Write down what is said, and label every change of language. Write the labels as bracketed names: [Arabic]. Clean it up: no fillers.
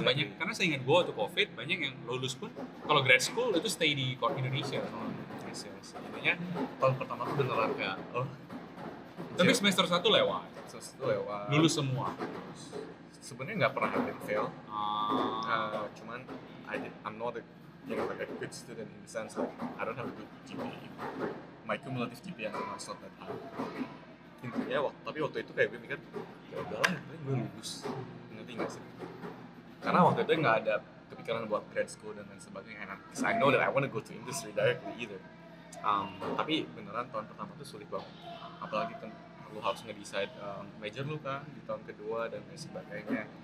[English] Exactly. [Indonesian] karena saya ingat gue waktu COVID banyak yang lulus pun kalau grad school itu stay di Indonesia. [English] Yes. [Indonesian] Intinya tahun pertama tuh beneran kayak Tapi semester 1 lewat, terus itu lewat. lulus semua. Sebenarnya nggak pernah ada yang fail. Ah, Cuman [English] I'm not like a good student in the sense like I don't have a good GPA. My cumulative GPA is not that high. [Indonesian] Intinya tapi waktu itu kayak gue mikir ya udahlah, gue lulus. Ngerti nggak sih? Karena waktu itu nggak ada kepikiran buat grad school dan lain sebagainya. [English] Because I know that I want to go to industry directly either. [Indonesian] Tapi beneran tahun pertama tuh sulit banget. Apalagi kan lu harus nge-decide major lu kan di tahun kedua dan lain sebagainya.